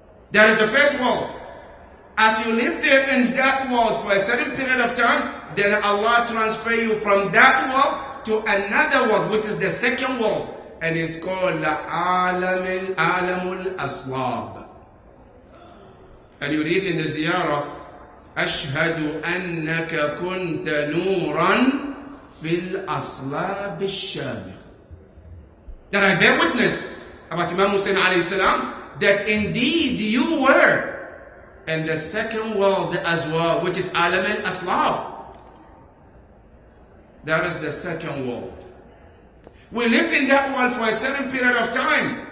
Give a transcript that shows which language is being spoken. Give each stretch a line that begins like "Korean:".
English: That is the first world. As you live there in that world for a certain period of time, then Allah transfer you from that world to another world, which is the second world. And it's called Alamul Aslab. And you read in the ziyarah,
Arabic: أشهد أنك كنت نورا في الأصلاب الشامخ.
English: That I bear witness about Imam Hussein alayhi salam, that indeed you were in the second world as well, which is Alam al-Aslab. That is the second world. We live in that world for a certain period of time.